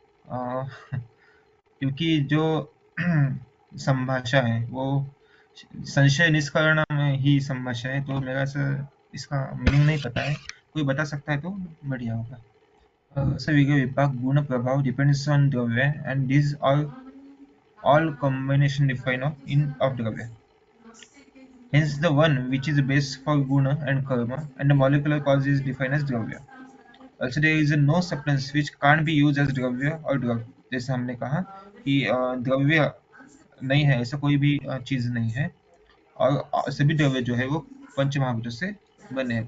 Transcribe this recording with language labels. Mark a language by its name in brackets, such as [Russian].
[Hindi] अ, क्योंकि जो संभाषा है वो संशय निष्करण में ही संभाषा है, तो मेरा से इसका मीनिंग नहीं पता है। कोई बता सकता है तो बढ़िया होगा। [English] So we give vipak guna prabhav depends on dravya, and these are all combination define of dravya. Hence the one which is base for guna and karma and the molecular cause is defined as dravya. Also there is no substance which can't be used as dravya or drug. [Hindi] जैसे हमने कहा कि द्रव्य नहीं है, ऐसा कोई भी चीज नहीं है। और सभी द्रव्य जो है वो पंच महाभूतों से बने हैं।